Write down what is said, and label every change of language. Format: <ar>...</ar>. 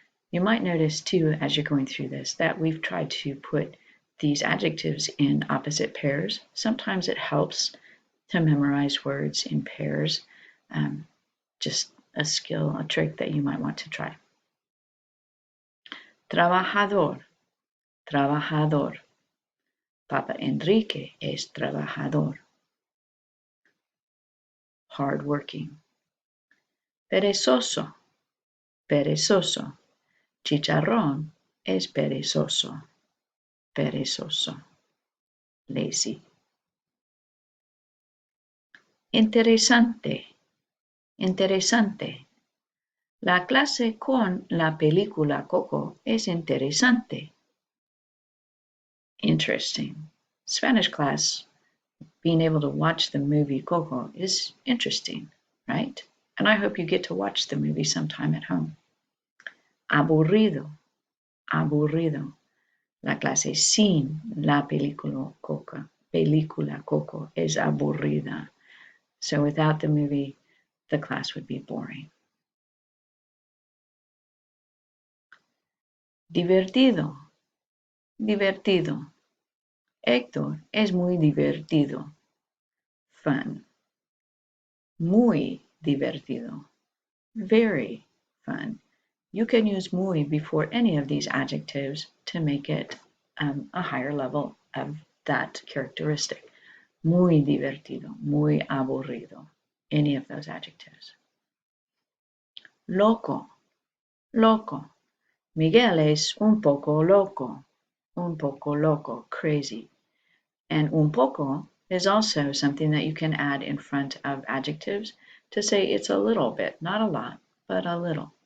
<en>You might notice too, as you're going through this, that we've tried to put these adjectives in opposite pairs. Sometimes it helps to memorize words in pairs. Just a skill, a trick that you might want to try.</en> <es>Trabajador, trabajador. Papa Enrique es trabajador.</es> <en>Hardworking.</en> <es>Perezoso, perezoso. Chicharrón es perezoso, perezoso.</es> <en>Lazy.</en> <es>Interesante, interesante. La clase con la película Coco es interesante.</es> <en>Interesting. Spanish class, being able to watch the movie Coco is interesting, right? And I hope you get to watch the movie sometime at home.</en> <es>Aburrido, aburrido. La clase sin la película Coco es aburrida.</es> <en>So without the movie, the class would be boring.</en> <es>Divertido, divertido. Héctor es muy divertido.</es> <en>Fun.</en> <es>Muy divertido.</es> <en>Very fun. You can use muy before any of these adjectives to make it a higher level of that characteristic.</en> <es>muy divertido, muy aburrido.</es> <en>Any of those adjectives.</en> <es>Loco, loco. Miguel es un poco loco,</es> <en>crazy. And un poco is also something that you can add in front of adjectives to say it's a little bit, not a lot, but a little.</en>